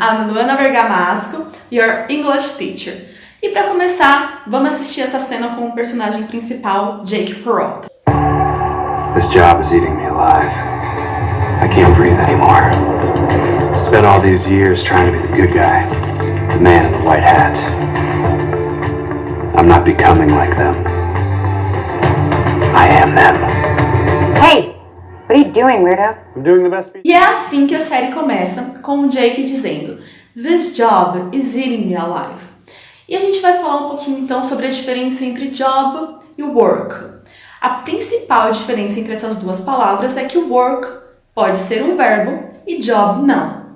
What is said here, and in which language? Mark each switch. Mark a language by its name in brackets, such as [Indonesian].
[English] I'm Luana Bergamasco, your English teacher. [Portuguese] E para começar, vamos assistir essa cena com o personagem principal, Jake Peralta. [English] This job is eating me alive. I can't breathe anymore. Spent all these years trying to be the good guy, the man in the white hat. I'm not becoming like them. I am them. Hey, what are you doing, weirdo? I'm doing the best. [Portuguese] E é assim que a série começa, com o Jake dizendo: [English] This job is eating me alive. [Portuguese] E a gente vai falar um pouquinho então sobre a diferença entre job e work. A principal diferença entre essas duas palavras é que o work pode ser um verbo e job não.